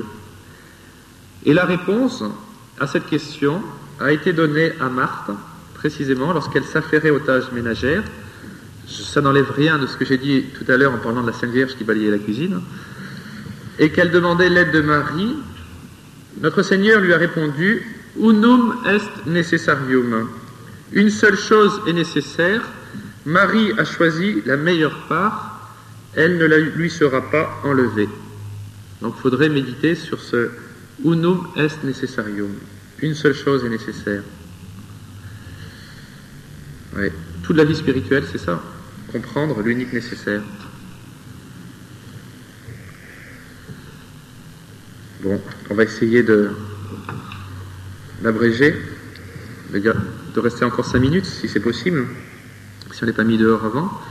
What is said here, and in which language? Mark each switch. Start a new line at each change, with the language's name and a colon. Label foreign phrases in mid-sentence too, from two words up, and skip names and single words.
French: Et la réponse à cette question a été donnée à Marthe, précisément lorsqu'elle s'affairait aux tâches ménagères. Ça n'enlève rien de ce que j'ai dit tout à l'heure en parlant de la Sainte Vierge qui balayait la cuisine. Et qu'elle demandait l'aide de Marie. Notre Seigneur lui a répondu «
Latin: Unum est necessarium ».
French: Une seule chose est nécessaire. Marie a choisi la meilleure part. Elle ne lui sera pas enlevée. Donc il faudrait méditer sur ce «
Latin: Unum est necessarium ».
French: Une seule chose est nécessaire. Ouais. Toute la vie spirituelle, c'est ça. Comprendre l'unique nécessaire. Bon, on va essayer d'abréger, de rester encore 5 minutes, si c'est possible, si on n'est pas mis dehors avant.